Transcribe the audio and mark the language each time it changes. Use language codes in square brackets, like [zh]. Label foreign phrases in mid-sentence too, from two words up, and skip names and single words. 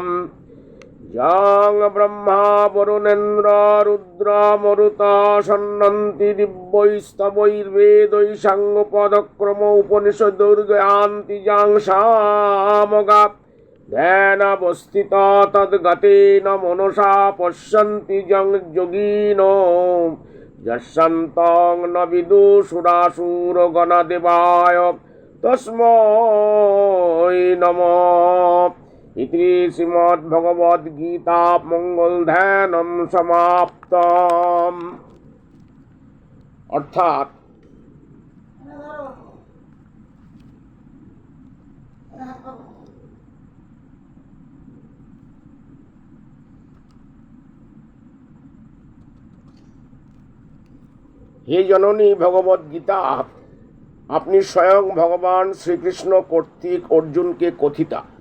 [sa] যং ব্রহ্মা বরুণেন্দ্র রুদ্র মরুত সন্নন্তি দিব্যৈস্তবৈর্বেদৈ সাঙ্গপদক্রম উপনিষদুর্গয়ান্তি যাং সামগা ধ্যানাবস্থিত তদ্গতেন মনসা পশ্যন্তি যং যোগিনো যস্যন্তং ন বিদুষুরাসুরগণদেবায় তস্मै নমঃ। ইতি শ্রীমদ্ভগবদ্গীতা মঙ্গলধ্যানম সমাপ্তম। [bn] অর্থাৎ হে জননী ভগবদ্গীতা, আপনি স্বয়ং ভগবান শ্রীকৃষ্ণ কর্তৃক অর্জুনকে কথিতা।